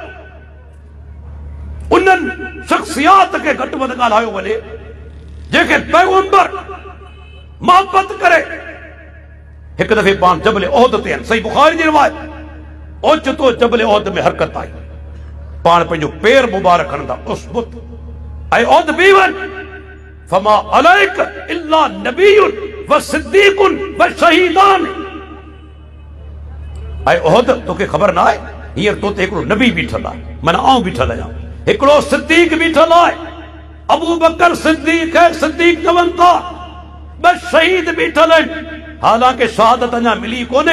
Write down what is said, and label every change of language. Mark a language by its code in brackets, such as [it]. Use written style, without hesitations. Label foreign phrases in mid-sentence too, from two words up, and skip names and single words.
[sd] उन्हनि शख्सियात खे घटि वधि ॻाल्हायो वञे जेके पैगंबर मोहबत करे। हिकु दफ़े पाण जबल ओहद ते आहिनि, सही बुखारी जी रिवायत, ओचितो जबल ओहद में हरकत आई, पाण पंहिंजो पेर मुबारक खणंदा, उसबुत ऐं ओहद बि वञ, [ar] فما عليك إلا نبي و صديق و شهيدان. [sd] ऐं ओहद तोखे ख़बर न आहे, हींअर तो ते हिकिड़ो नबी बीठल आहे, माना आउं बीठल आहियां, हिकिड़ो सिद्दीक बीठल आहे, अबू बकर सिद्दीक है, सिद्दीक चवनि था, ॿ शहीद बीठल आहिनि। हालांकि शहादत अञा मिली कोन्हे।